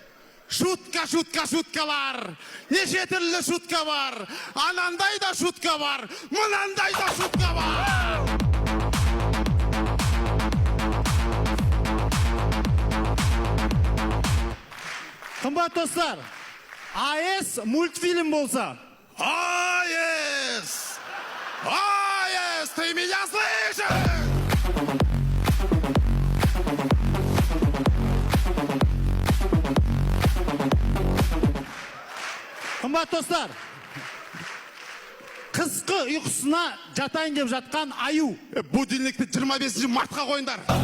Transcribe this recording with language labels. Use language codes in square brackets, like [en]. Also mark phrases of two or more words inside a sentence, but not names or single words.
[kk] Шуткалар. Неше түрлі шутка бар. Анандай да шутка бар. Мынандай да шутка бар. Қымбат достар, АЭС мультфильм болса. [ru] АЭС! Ты меня слышишь? [kk] Қымбат достар, қысқы ұйқысына жатайын деп жатқан аю. Будильникті 25 мартқа қойындар.